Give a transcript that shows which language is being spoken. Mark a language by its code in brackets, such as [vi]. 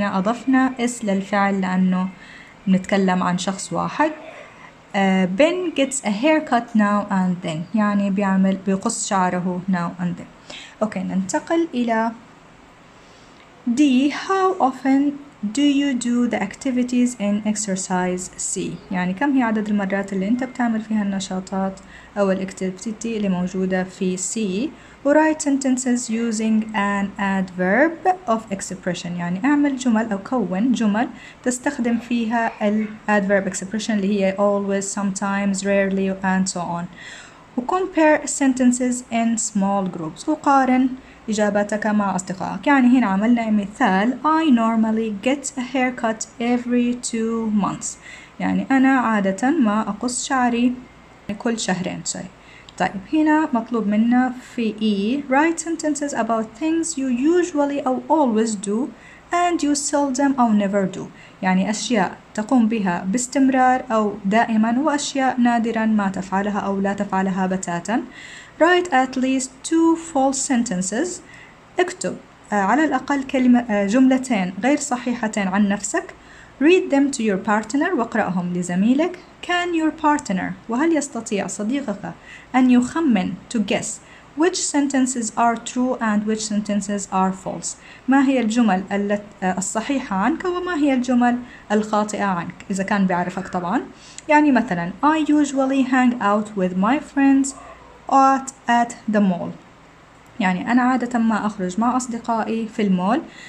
[ar] هنا أضفنا اس للفعل لأنه نتكلم عن شخص واحد. [en] Ben gets a haircut now and then، [ar] يعني بيقص شعره [en] now and then. [ar] أوكي ننتقل إلى D. [en] How often do you do the activities in exercise C؟ [ar] يعني كم هي عدد المرات اللي أنت بتعمل فيها النشاطات أو الأكتيفيتي اللي موجودة في C. [en] write sentences using an adverb of expression، [ar] يعني اعمل جمل أو كون جمل تستخدم فيها [en] ال adverb expression اللي هي always, sometimes, rarely and so on. compare sentences in small groups، [ar] وقارن إجاباتك مع أصدقائك. يعني هنا عملنا مثال [en] I normally get a haircut every 2 months، [ar] يعني أنا عادة ما أقص شعري كل شهرين. طيب هنا مطلوب منا في E [en] write sentences about things you usually [ar] أو [en] always do and you seldom [ar] أو never do، يعني أشياء تقوم بها باستمرار أو دائما، وأشياء نادرا ما تفعلها أو لا تفعلها بتاتا. [en] write at least 2 false sentences، [ar] اكتب على الأقل جملتين غير صحيحتين عن نفسك. [en] read them to your partner، [ar] واقرأهم لزميلك. can your partner، وهل يستطيع صديقك أن يخمن [en] to guess which sentences are true and which sentences are false؟ [ar] ما هي الجمل الصحيحة عنك وما هي الجمل الخاطئة عنك إذا كان بيعرفك طبعا. يعني مثلا [en] I usually hang out with my friends at the mall، [ar] يعني أنا عادة ما أخرج مع أصدقائي في المول.